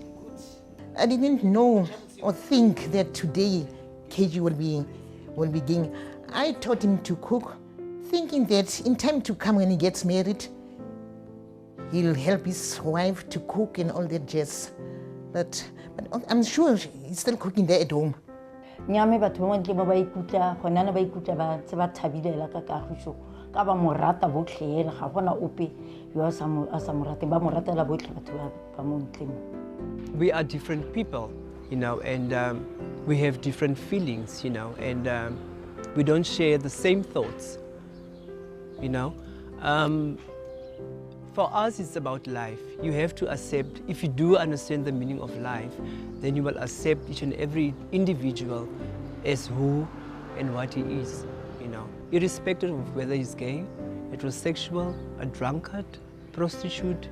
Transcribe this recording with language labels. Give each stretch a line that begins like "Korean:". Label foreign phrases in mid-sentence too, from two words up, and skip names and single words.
English: I didn't know or think that today KG will be gay. I taught him to cook, thinking that in time to come when he gets married, he'll help his wife to cook and all that jazz. But I'm sure he's still cooking there at home.
Tswana: Nyame batho ba ntle ba ikutlwa gona na ba ikutlwa ba tse ba thabilela ka Kagisho ka ba mo rata botlhe ena ga gona ope yo a sa mo rateng ba mo ratela botlhe batho ba mo ntleng.
English: We are different people, you know, and we have different feelings, you know, and we don't share the same thoughts, you know. For us, it's about life. You have to accept, if you do understand the meaning of life, then you will accept each and every individual as who and what he is, you know, irrespective of whether he's gay, heterosexual, a drunkard, prostitute.